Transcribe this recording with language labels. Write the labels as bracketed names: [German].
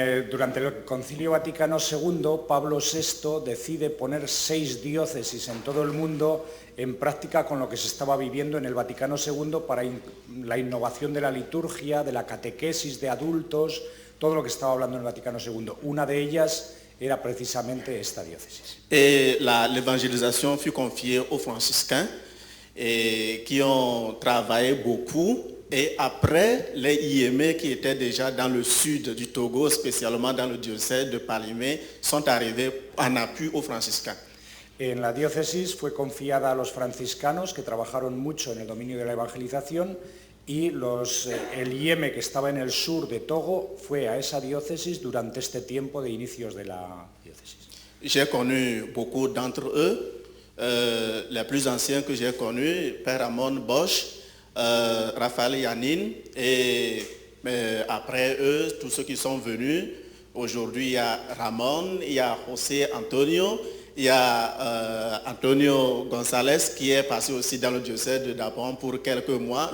[Spanish] Durante el Concilio Vaticano II, Pablo VI decide poner 6 diócesis en todo el mundo en práctica con lo que se estaba viviendo en el Vaticano II para la innovación de la liturgia, de la catequesis de adultos, todo lo que estaba hablando en el Vaticano II. Una de ellas era precisamente esta diócesis. [French] Et l'évangélisation fut confiée aux franciscains qui ont travaillé beaucoup. Et après, les IME qui étaient déjà dans le sud du Togo, spécialement dans le diocèse de Palimé, sont arrivés en appui aux franciscains. [Spanish] En la diócesis fue confiada a los franciscanos, que trabajaron mucho en el dominio de la evangelización, y el IEME, que estaba en el sur de Togo, fue a esa diócesis durante este tiempo de inicios de la diócesis. [French] J'ai connu beaucoup d'entre eux. Les plus anciens que j'ai connus, Père Ramon Bosch, Raphaël Yanin, et après eux, tous ceux qui sont venus. Aujourd'hui, il y a Ramon, il y a José Antonio, il y a Antonio González qui est passé aussi dans le diocèse de Dapon pour quelques mois.